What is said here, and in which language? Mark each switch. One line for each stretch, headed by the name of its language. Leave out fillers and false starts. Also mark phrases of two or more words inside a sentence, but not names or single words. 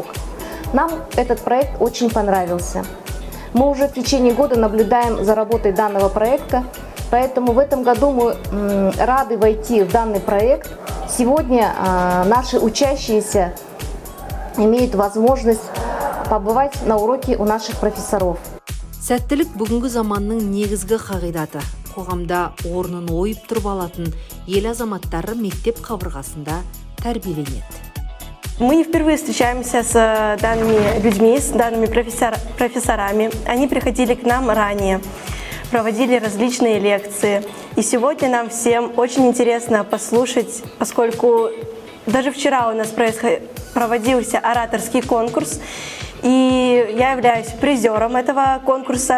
Russian: Нам этот проект очень понравился. Мы уже в течение года наблюдаем за работой данного проекта, поэтому в этом году мы рады войти в данный проект. Сегодня наши учащиеся имеют возможность побывать на уроке у наших профессоров.
Kazakh: Сәттілік бүгінгі заманның негізгі қағидаты. Қоғамда орнын ойып тұрып алатын ел азаматтары мектеп қабырғасында тәрбиеленеді.
Russian: Мы впервые встречаемся с данными людьми, с данными профессорами. Они приходили к нам ранее, проводили различные лекции. И сегодня нам всем очень интересно послушать, поскольку даже вчера у нас проводился ораторский конкурс, и я являюсь призером этого конкурса.